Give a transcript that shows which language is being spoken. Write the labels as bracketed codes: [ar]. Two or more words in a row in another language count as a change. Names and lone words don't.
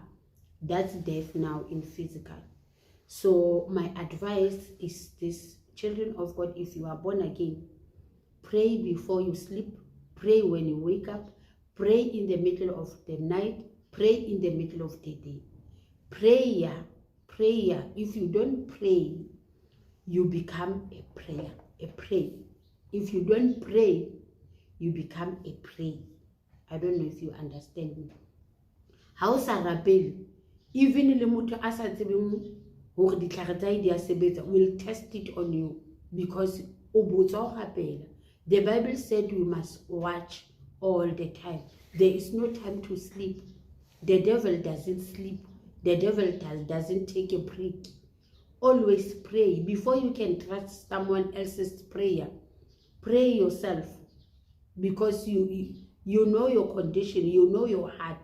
[en] That's death now in physical. So my advice is this, children of God, if you are born again, pray before you sleep, pray when you wake up, pray in the middle of the night, pray in the middle of the day. Prayer, if you don't pray, you become a prey. If you don't pray, you become a prey. I don't know if you understand me. [st] How sa rapele, even le motho a sa tsebeng hore ditlhare tsa di a sebetsa, [en] will test it on you because [st] o botsa ho rapela. [en] The Bible said we must watch all the time. There is no time to sleep. The devil doesn't sleep. The devil doesn't take a break. Always pray. Before you can trust someone else's prayer, pray yourself, because you know your condition, you know your heart.